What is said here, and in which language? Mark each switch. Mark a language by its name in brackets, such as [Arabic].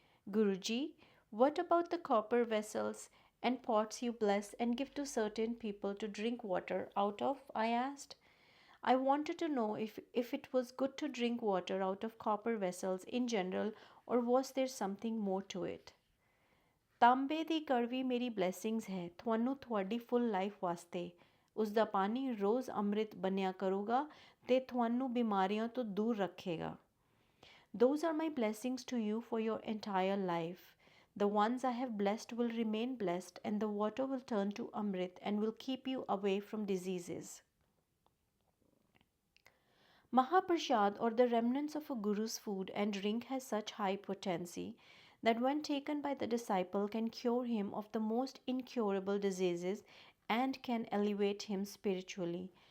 [English] Guruji, what about the copper vessels and pots you bless and give to certain people to drink water out of? I asked. I wanted to know if it was good to drink water out of copper vessels in general, or was there something more to it? [Punjabi] ਤਾਂਬੇ ਦੀ ਕੜਵੀ ਮੇਰੀ blessings ਹੈ ਤੁਹਾਨੂੰ ਤੁਹਾਡੀ ਫੁੱਲ life ਵਾਸਤੇ ਉਸ ਦਾ ਪਾਣੀ ਰੋਜ਼ ਅੰਮ੍ਰਿਤ ਬਣਿਆ ਕਰੂਗਾ ਤੇ ਤੁਹਾਨੂੰ ਬਿਮਾਰੀਆਂ ਤੋਂ ਦੂਰ ਰੱਖੇਗਾ [English] Those are my blessings to you for your entire life. The ones I have blessed will remain blessed, and the water will turn to Amrit and will keep you away from diseases. Mahaprasad, or the remnants of a guru's food and drink, has such high potency that when taken by the disciple can cure him of the most incurable diseases and can elevate him spiritually.